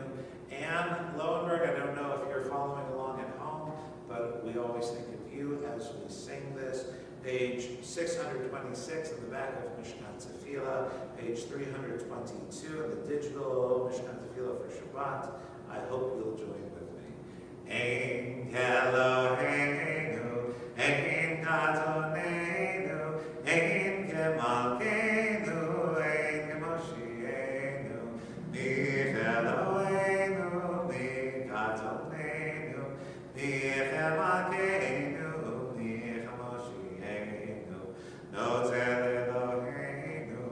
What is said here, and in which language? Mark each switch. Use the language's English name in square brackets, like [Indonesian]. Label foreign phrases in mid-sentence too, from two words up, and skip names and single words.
[English] Anne Lowenberg, I don't know if you're following along at home, but we always think of you as we sing this. Page 626 in the back of Mishkan Tefillah, page 322 in the digital Mishkan Tefillah for Shabbat. I hope you'll join with me. [Hebrew] אין כאלהינו, אין כאדונינו, אין כמלכנו, אין כמושיענו, מי כאלהינו, מי כאדונינו, מי כמלכנו, מי כמושיענו, נודה לאלהינו,